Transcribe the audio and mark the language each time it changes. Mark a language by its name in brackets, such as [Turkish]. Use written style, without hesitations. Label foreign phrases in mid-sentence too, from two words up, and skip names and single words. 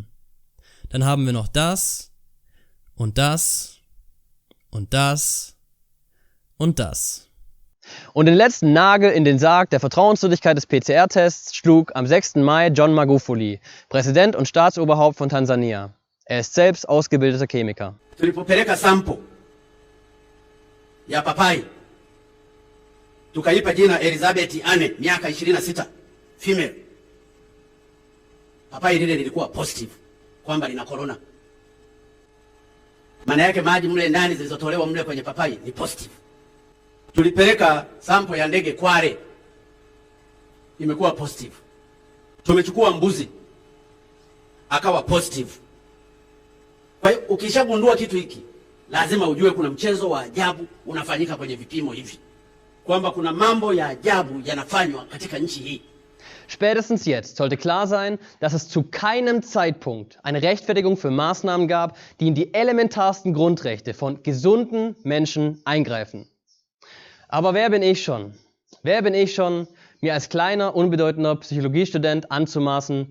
[German] Dann haben wir noch das und das und das und das. Und den letzten Nagel in den Sarg der Vertrauenswürdigkeit des PCR-Tests schlug am 6. Mai John Magufuli, Präsident und Staatsoberhaupt von Tansania. Er ist selbst ausgebildeter Chemiker. [Swahili] Tulipopeleka sample ya papai tukaipa jina Elizabeth Anne, miaka 26, female. Papai lile lilikuwa positive kwamba lina corona. maana yake maji mle ndani zilizotolewa mle kwenye papai ni positive. Tulipeleka sample ya ndege Kwale, imekuwa positive. Tumechukua mbuzi akawa positive. Kwa hiyo ukishagundua kitu hiki, lazima ujue kuna mchezo wa ajabu unafanyika kwenye vipimo hivi, kwamba kuna mambo ya ajabu yanafanywa katika nchi hii. [German] Spätestens jetzt sollte klar sein, dass es zu keinem Zeitpunkt eine Rechtfertigung für Maßnahmen gab, die in die elementarsten Grundrechte von gesunden Menschen eingreifen. Aber wer bin ich schon? Wer bin ich schon, mir als kleiner, unbedeutender Psychologiestudent anzumaßen,